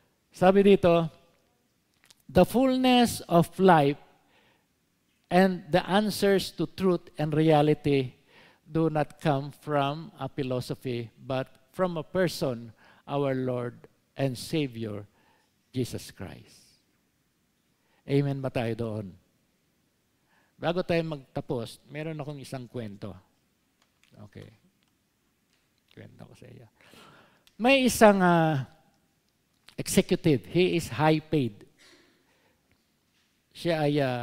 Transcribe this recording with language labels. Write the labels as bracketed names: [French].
[Filipino] Sabi dito, [English] the fullness of life and the answers to truth and reality do not come from a philosophy, but from a person, our Lord and Savior, Jesus Christ. [Filipino] Amen ba tayo doon? Bago tayo magtapos, meron akong isang kwento. Okay. Kwento ko sa iyo. May isang executive. [English] He is high paid. [Filipino] Siya ay